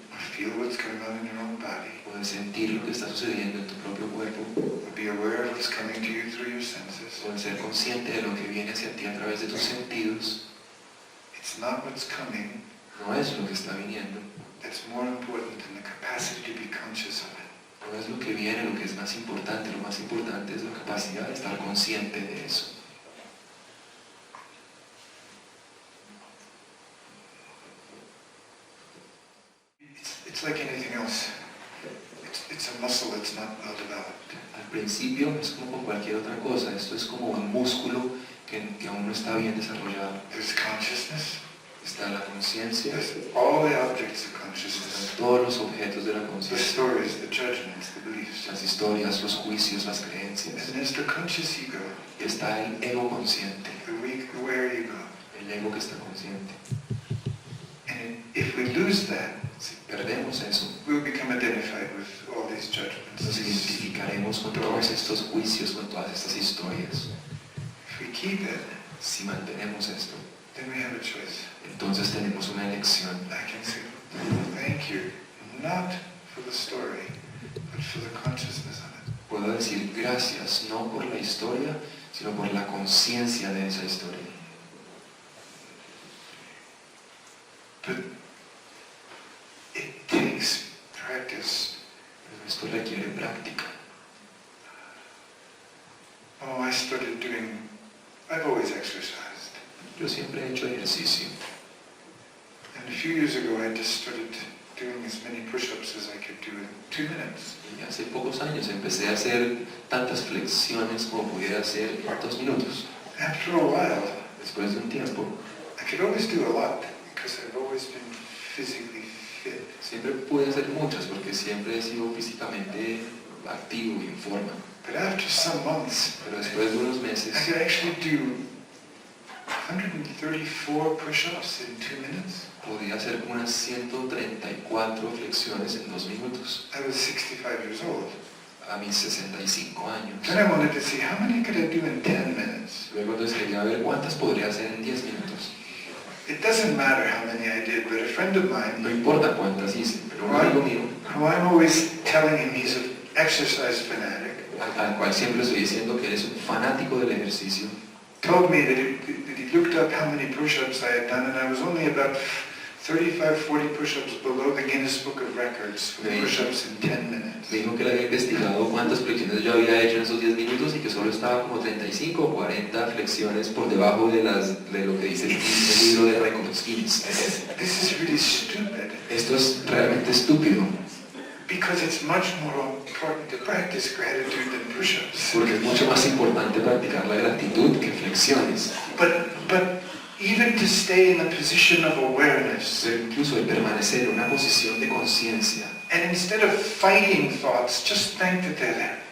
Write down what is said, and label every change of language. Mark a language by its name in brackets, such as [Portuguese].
[English] or feel what's going on in your own body, [Spanish] o de sentir lo que está sucediendo en tu propio cuerpo, [English] or be aware of what's coming to you through your senses, [Spanish] o de ser consciente de lo que viene hacia ti a través de tus sentidos, [English] it's not what's coming [Spanish] no es lo que está viniendo, [English] that's more important than the capacity to be conscious of it. [Spanish] no es lo que viene lo que es más importante es la capacidad de estar consciente de eso. [English] It's like anything else. It's a muscle that's not well developed. [Spanish] Al principio es como con cualquier otra cosa, esto es como un músculo que aún no está bien desarrollado. [English] There's consciousness, [Spanish] Está la conciencia, [English] there's all the objects of [Spanish] están [English] consciousness, [Spanish] todos los objetos de la [English] the [Spanish] conciencia, [English] stories, the judgments, the beliefs. [Spanish] las historias, los juicios, las creencias. [English] And there's the conscious ego, [Spanish] Y está el ego consciente, [English] the weak, aware ego. [Spanish] el ego que está consciente. [English] And if we lose that, [Spanish] Si perdemos eso, [English] we'll become identified with all these [Spanish] nos [English] judgments. [Spanish] identificaremos con todos estos juicios, con todas estas historias. [English] If we keep it, [Spanish] Si mantenemos esto, [English] then we have a choice. [Spanish] entonces tenemos una elección. [English] I can say, thank you, not for the story, but for the consciousness of it. [Spanish] Puedo decir gracias no por la historia, sino por la conciencia de esa historia. [English] But it takes practice. [Spanish] Pero esto requiere práctica. [English] Oh, I've always exercised. [Spanish] Yo siempre he hecho ejercicio. [English] And a few years ago, I just started doing as many push-ups as I could do in 2 minutes. [Spanish] Y hace pocos años empecé a hacer tantas flexiones como pudiera hacer en 2 minutos. [English] After a while, [Spanish] Después de un tiempo, [English] I could always do a lot because I've always been physically fit. [Spanish] siempre pude hacer muchas porque siempre he sido físicamente activo y en forma. [English] But after some months, [Spanish] Pero después de unos meses, [English] I could actually do 134 push-ups in 2 minutes. [Spanish] podía hacer unas 134 flexiones en 2 minutos, [English] I was 65 years old. [Spanish] a mis 65 años. [English] Then I wanted to see how many could I do in 10 minutes. [Spanish] Luego entonces quería ver cuántas podría hacer en 10 minutos. [English] It doesn't matter how many I did, but a friend of [Spanish] No [English] mine, [Spanish] importa cuántas hice, pero un amigo mío, [English] who I'm always telling him he's an exercise fanatic, [Spanish] al cual siempre estoy diciendo que él es un fanático del ejercicio, [English] told me that he looked up how many push-ups I had done, and I was only about 35, 40 push-ups below the Guinness Book of Records for [Spanish] Sí. [English] push-ups in 10 minutes. [Spanish] me dijo que él había investigado cuántas flexiones yo había hecho en esos 10 minutos y que solo estaba como 35 o 40 flexiones por debajo de lo que dice el libro de récords Guinness. [English] This is really stupid, [Spanish] Esto es realmente estúpido, [English] because it's much more important to practice gratitude than push-ups. [Spanish] porque es mucho más importante practicar la gratitud que flexiones. [English] But even to stay in a position of awareness, [Spanish] Pero incluso el permanecer en una posición de conciencia [English] and instead of fighting thoughts, just thank that they're there.